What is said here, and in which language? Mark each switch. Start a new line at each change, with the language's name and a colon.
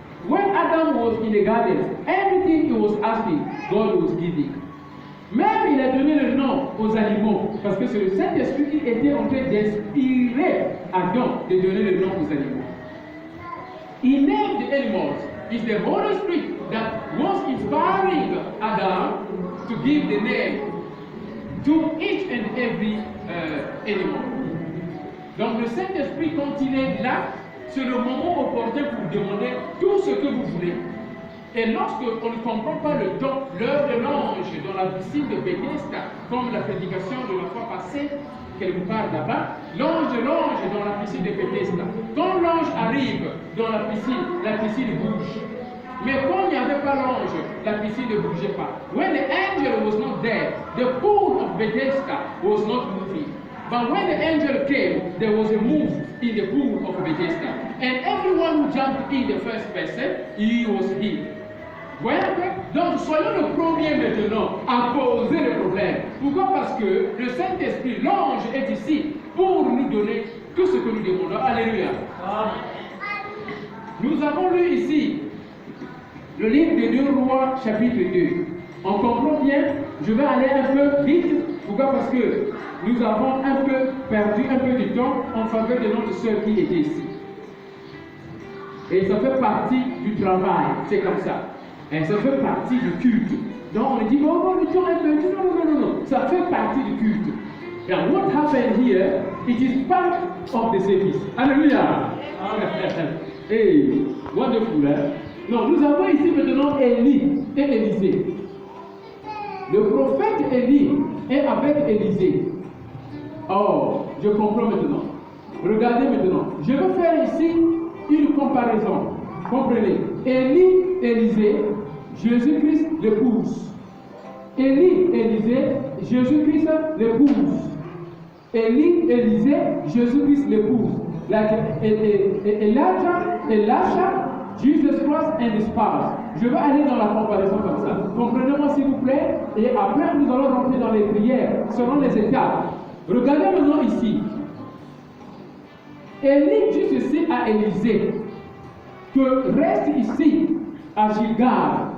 English: When Adam was in the garden, everything he was asking, God was giving.
French: Même il a donné le nom aux animaux, parce que c'est le Saint-Esprit qui était en train d'inspirer Adam de donner le nom aux animaux.
English: He named the animals. It's the Holy Spirit that was inspiring Adam to give the name to each and every animal.
French: Donc le Saint-Esprit, quand il est là, c'est le moment opportun pour demander tout ce que vous voulez. Et lorsqu'on ne comprend pas le temps, l'heure de l'ange dans la piscine de Bethesda, comme la prédication de la fois passée, quelque part là-bas, l'ange dans la piscine de Bethesda. Quand l'ange arrive dans la piscine bouge. Mais quand il n'y avait pas l'ange, la piscine ne bougeait pas.
English: When the angel was not there, the pool of Bethesda was not moving. But when the angel came, there was a move in the pool of Bethesda. And everyone who jumped in the first person, he was healed.
French: Voyez un peu? Donc soyons le premier maintenant à poser le problème. Pourquoi? Parce que le Saint-Esprit, l'ange est ici pour nous donner tout ce que nous demandons. Alléluia. Nous avons lu ici le livre des 2 Rois, chapitre 2. On comprend bien, je vais aller un peu vite. Pourquoi? Parce que nous avons un peu perdu un peu du temps en faveur de notre sœur qui était ici. Et ça fait partie du travail, c'est comme ça. Et ça fait partie du culte. Donc on dit, oh, le temps est perdu. Non. Ça fait partie du culte.
English: And what happened here, it is part of the service.
French: Alléluia. Hey, wonderful, hein? Non, nous avons ici maintenant Élie et Élisée. Le prophète Élie est avec Élisée. Oh, je comprends maintenant. Regardez maintenant. Je vais faire ici une comparaison. Comprenez. Élie, Élisée, Jésus-Christ l'épouse. Élie, Élisée, Jésus-Christ l'épouse. Élie, Élisée, Jésus-Christ l'épouse.
English: Like Elijah, Jesus Christ and his spouse.
French: Je vais aller dans la comparaison comme ça. Comprenez-moi s'il vous plaît. Et après, nous allons rentrer dans les prières selon les étapes. Regardez maintenant ici. Élie dit ceci à Élisée, que reste ici à Gilgal.